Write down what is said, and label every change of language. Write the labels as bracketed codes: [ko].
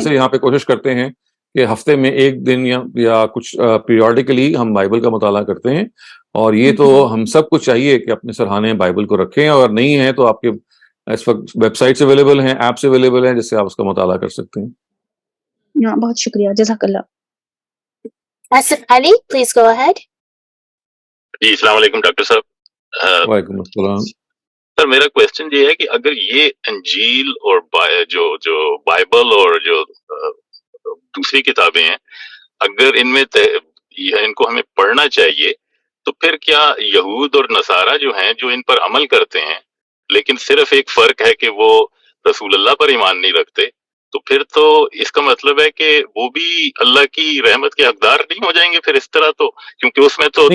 [ur] سے یہاں پہ کوشش کرتے ہیں کہ ہفتے میں ایک دن یا کچھ پیریوڈیکلی ہم بائبل کا مطالعہ کرتے ہیں. اور یہ تو ہم سب کو چاہیے کہ اپنے سرحانے بائبل کو رکھیں، اور نہیں ہے تو آپ کے اس وقت ویب سائٹس اویلیبل ہیں، ایپس اویلیبل ہیں، جس سے آپ اس کا مطالعہ کر سکتے ہیں. بہت شکریہ، جزاک اللہ. [en] Asif Ali, please go ahead. [ur] جی السلام علیکم ڈاکٹر صاحب. وعلیکم السلام. سر میرا کوشچن یہ ہے کہ اگر یہ انجیل اور جو بائبل اور جو دوسری کتابیں ہیں، اگر ان میں ان کو ہمیں پڑھنا چاہیے، تو پھر کیا یہود اور نصارہ جو ہیں جو ان پر عمل کرتے ہیں، لیکن صرف ایک فرق ہے کہ وہ رسول اللہ پر ایمان نہیں رکھتے، تو پھر تو اس کا مطلب ہے کہ وہ بھی اللہ کی رحمت کے حقدار نہیں ہو جائیں گے پھر اس طرح؟ تو کیونکہ اس میں تو